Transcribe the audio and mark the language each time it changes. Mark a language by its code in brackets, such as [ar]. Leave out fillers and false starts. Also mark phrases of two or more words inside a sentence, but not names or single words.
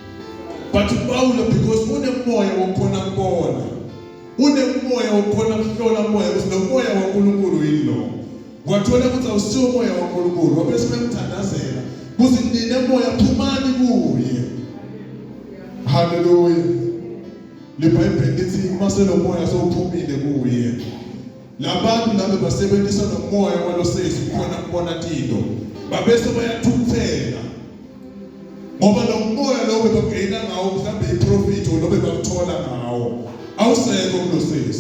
[ss] But Pawula because unemoya okhona kubona, unemoya okhona kuhlola moya ukuthi lo moya waNkulunkulu yini lo. Wathola ukuthi awusiwo moya waNkulunkulu, wabese bemthandazela ukuthi nina moya phumani kuye. Hallelujah. LiBhayibheli lithi mase lo moya sowuphumile kuye, labantu labo basebenzisa nomoya walosesi khona kubona into babese bayathuthela ngoba lo moya lo bebagcina ngawo mhlambe iprofit lo bebakuthola ngawo awusekho kulosesi.